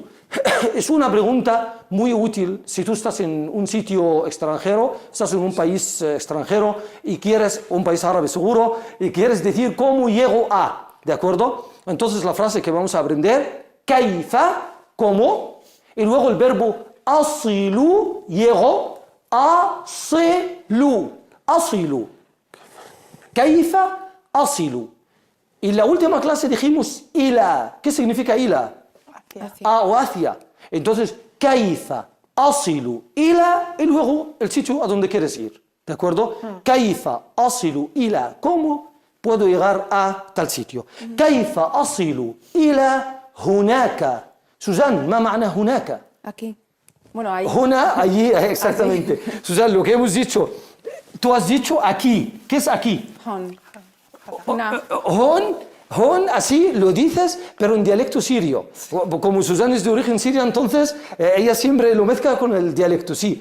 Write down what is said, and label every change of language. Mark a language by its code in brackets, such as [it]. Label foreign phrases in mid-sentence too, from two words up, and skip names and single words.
[es] Es una pregunta muy útil si tú estás en un sitio extranjero, estás en un país extranjero y quieres, un país árabe seguro, y quieres decir cómo llego a, ¿de acuerdo? Entonces, la frase que vamos a aprender, kaifa, ¿cómo? Y luego el verbo asilu, llego, asilu. [ar] كيف أصل. [es] Y en la última clase dijimos ila. ¿Qué significa ila? Hacia. O hacia. Entonces, [ar] كيف أصل إلى [es] y luego el sitio a donde quieres ir. ¿De acuerdo? [ar] كيف أصل إلى. [es] ¿Cómo puedo llegar a tal sitio? [ar] كيف أصل إلى هناك. Susan, ما معنى هناك? [es] Aquí. Bueno, ahí. Huna, allí, exactamente. Susan, lo que hemos dicho, tú has dicho aquí. ¿Qué es aquí? [ar] هون. هنا. [es] Hon, Hon, así lo dices, pero en dialecto sirio. Como Susana es de origen sirio, entonces ella siempre lo mezcla con el dialecto, sí.